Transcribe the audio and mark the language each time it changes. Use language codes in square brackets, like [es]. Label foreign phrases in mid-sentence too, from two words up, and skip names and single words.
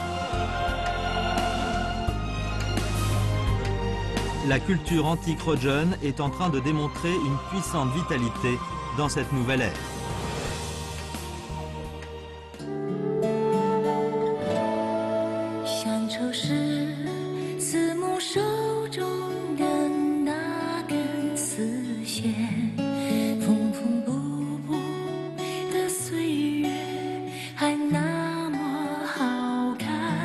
[fr] La culture antique Rodjeune est en train de démontrer une puissante vitalité dans cette nouvelle ère. [zh] 乡愁是慈母手中的那根丝线，缝缝补补的岁月还那么好看。